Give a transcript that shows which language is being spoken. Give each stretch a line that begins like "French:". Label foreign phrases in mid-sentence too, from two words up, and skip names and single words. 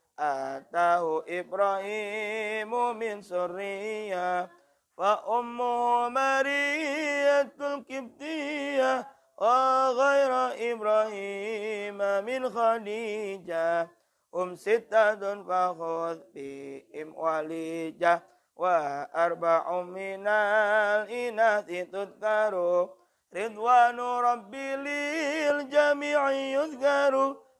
Arabic: أتاه إبراهيم من سرية فأمه مارية القبطية وغير إبراهيم من خديجة ستة فخذ بهم وليجة وأربع من الإناث تذكر رضوان ربي للجميع يذكر